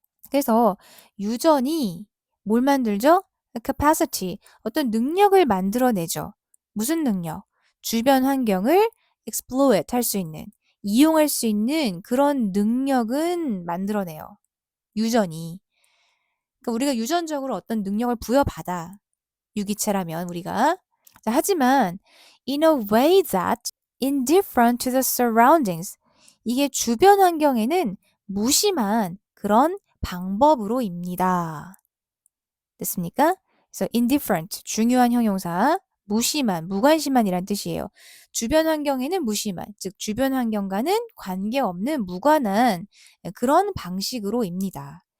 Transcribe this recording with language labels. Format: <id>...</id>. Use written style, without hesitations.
<ko>그래서 유전이 뭘 만들죠? capacity, 어떤 능력을 만들어내죠. 무슨 능력? 주변 환경을 exploit 할 수 있는, 이용할 수 있는 그런 능력은 만들어내요. 유전이. 그러니까 우리가 유전적으로 어떤 능력을 부여받아. 유기체라면 우리가. 자, 하지만</ko> <en>in a way that indifferent to the surroundings.</en> <ko>이게 주변 환경에는 무심한 그런 방법으로입니다. 됐습니까? 그래서 indifferent, 중요한 형용사, 무심한, 무관심한이란 뜻이에요. 주변 환경에는 무심한, 즉 주변 환경과는 관계없는 무관한 그런 방식으로입니다.</ko>